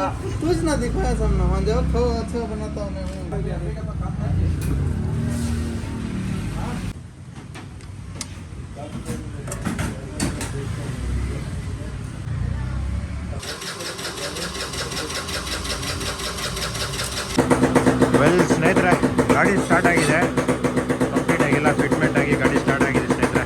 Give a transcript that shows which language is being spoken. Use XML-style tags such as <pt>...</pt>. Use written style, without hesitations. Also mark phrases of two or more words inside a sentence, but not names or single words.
<hi>कुछ ना दिखाया सामने वहाँ जाओ खाओ अच्छा बनाता हूँ मैं.</hi> <kn>ವೆಲ್ ಸ್ನೇಹಿತರೆ, ಗಾಡಿ ಸ್ಟಾರ್ಟ್ ಆಗಿದೆ, ಕಂಪ್ಲೀಟ್ ಆಗಿಲ್ಲ, ಫಿಟ್ಮೆಂಟ್ ಆಗಿ ಗಾಡಿ ಸ್ಟಾರ್ಟ್ ಆಗಿದೆ ಸ್ನೇಹಿತರೆ.</kn>